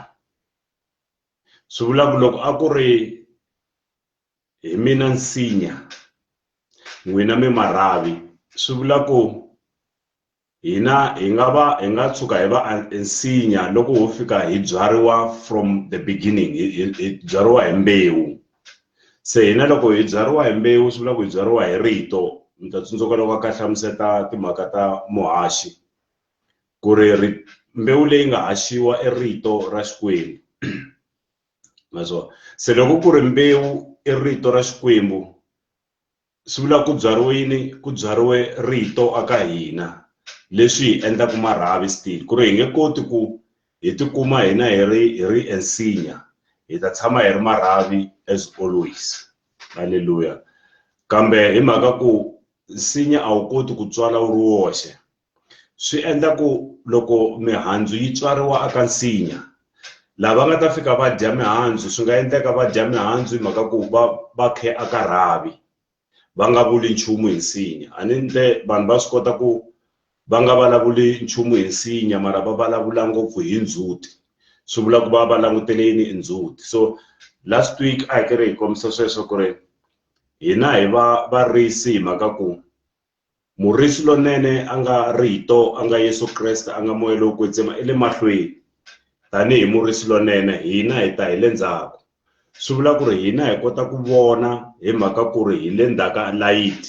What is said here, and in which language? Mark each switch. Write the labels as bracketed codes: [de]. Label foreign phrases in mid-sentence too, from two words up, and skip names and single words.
[ts] Swi vula ku loko a ku ri hi mina nsinya n'wina mi marhavi, swi vula ku hina hi nga tshuka hi va ensinya loko ho fika hi byariwa [en] from the beginning, [ts] hi byariwa hi mbewu. Se hina loko hi byariwa hi mbewu swi vula ku hi byariwa hi rito. Mi ta tsundzuka loko a ka hlamuseta timhaka ta muhaxi ku ri mbewu leyi nga haxiwa i rito ra Xikwembu. Se loko ku ri mbewu i rito ra Xikwembu swi vula ku byariwile, ku byariwe rito aka hina, leswi hi endlaku marhavi still. Ku ri hi nge koti ku hi tikuma hina hi ri ensinya, hi ta tshama hi ri marhavi [en] as always, [ts] haleluya. Kambe hi mhaka ku nsinya a wu koti ku tswala wu ri woxe, swi endla ku loko mihandzu yi tswariwa aka nsinya, lava nga ta fika va dya mihandzu swi nga endleka va dya mihandzu hi mhaka ku va khe aka rhavi, va nga vuli nchumu hi nsinya. A ni nte vanhu va swi kota ku va nga vulavuli nchumu hi nsinya mara va vulavula ngopfu hi ndzhuti, swi vula ku va langutele yini i ndzhuti. [en] So last week [ts] a hi karhi hi kombisa sweswo ku ri hina hi varisi hi mhaka ku murisi lonene a nga rito a nga Yesu Kreste a nga moya lowo kwetsima i le mahlweni. Tanihi murisi lonene hina hi ta hi le ndzhaku. Swi vula ku ri hina hi kota ku vona hi mhaka ku ri hi le ndzhaka layiti.